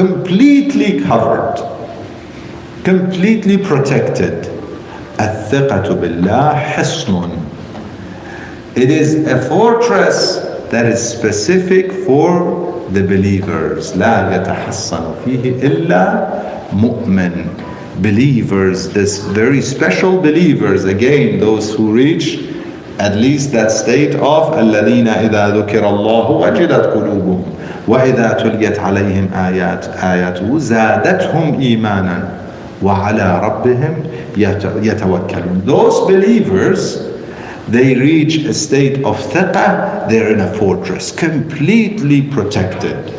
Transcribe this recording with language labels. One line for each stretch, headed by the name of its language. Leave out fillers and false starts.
English: Completely covered, completely protected. Al-thiqatu billah hisnun. It is a fortress that is specific for the believers.
Arabic: لا يتحصن فيه إلا مؤمن.
English: Believers, this very special believers, again, those who reach at least that state of
Arabic: الذين إذا ذكر الله وجلت قلوبهم وإذا تليت عليهم آياته زادتهم إيمانا وعلى ربهم يتوكلون.
English: Those believers, they reach a state of thiqah, they're in a fortress, completely protected.